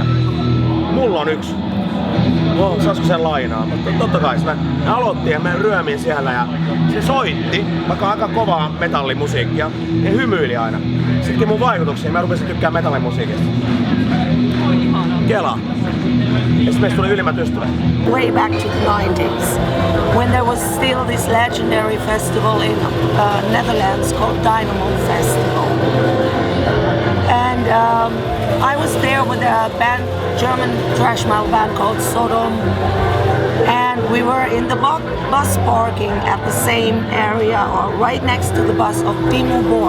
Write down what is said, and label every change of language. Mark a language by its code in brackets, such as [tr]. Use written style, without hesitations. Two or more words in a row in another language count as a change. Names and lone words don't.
[fi] Mulla on yksi. Saisiko sen lainaa? Mutta totta kai me aloittiin ja me ryömin siellä ja se soitti, vaikka aika kovaa metallimusiikkia, ja hymyili aina. Sitten mun vaikutuksia, mä rupesin tykkää metallimusiikista. Kela. Ja sitten meistä tuli ylimmät ystävät. [en] Way back to the 90s, when there was still this legendary festival in Netherlands called Dynamo Festival. And I was there with a band, German thrash metal band called Sodom, and we were in the bus parking at the same area, or right next to the bus of Dimmu Borgir.